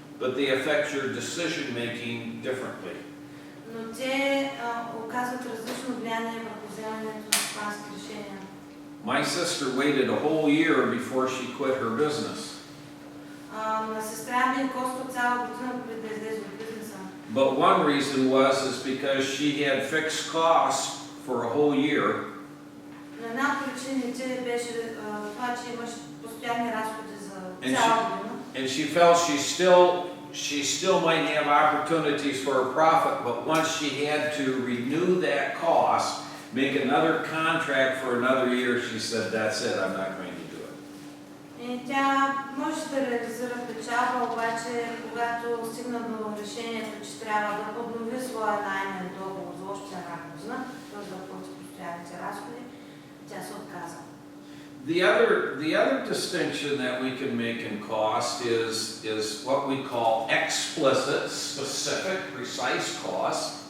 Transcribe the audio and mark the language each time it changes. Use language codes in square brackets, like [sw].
[en] but they affect your decision making differently. [bg] но те оказват различно влияние върху вземането на стопански решения. [en] My sister waited a whole year before she quit her business. [bg] На сестра ми коства цяла година преди да излезе от бизнеса. [en] But one reason was because she had fixed costs for a whole year. [bg] Но една от причините беше това, че имаше постоянни разходи за цяла година. [en] And she felt she still might have opportunities for a profit, but once she had to renew that cost, make another contract for another year, she said, that's it, I'm not going to do it. [bg] И тя може да реализира печалба, обаче когато стигна до решението, че трябва да поднови своя наемен договор за още една година, т.е. да плати постоянните разходи, тя се отказа. [en] The other distinction that we can make in cost is what we call explicit, specific, precise cost.